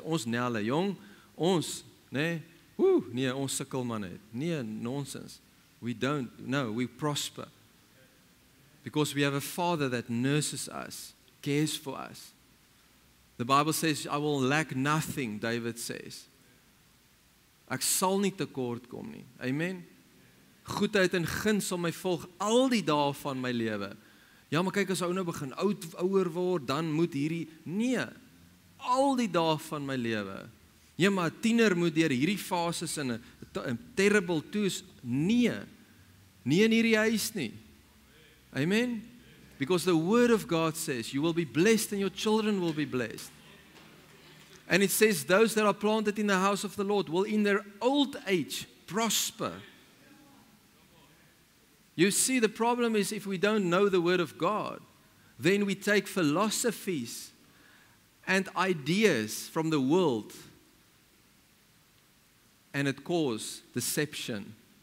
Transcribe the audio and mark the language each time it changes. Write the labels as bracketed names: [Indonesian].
[Afrikaans] Ons nelle, jong, ons, nee, ons sukkel maar net. Nee, nonsense. [English] We don't, no, we prosper. Because we have a Father that nurses us, cares for us. The Bible says, I will lack nothing, David says. [Afrikaans] Ek sal nie tekort kom nie. Amen? Goedheid en guns sal my volg al die dae van my lewe. Ja, maar kyk, as ou nou begin ouer word, dan moet hierdie, nee, al die dae van my lewe. Ja, maar 'n tiener moet deur hierdie fases in 'n [English] terrible toes, [Afrikaans] nee, nie in hierdie huis nie. Amen? [English] Because the word of God says, you will be blessed and your children will be blessed. And it says, those that are planted in the house of the Lord will in their old age prosper. You see, the problem is if we don't know the word of God, then we take philosophies and ideas from the world, and it causes deception.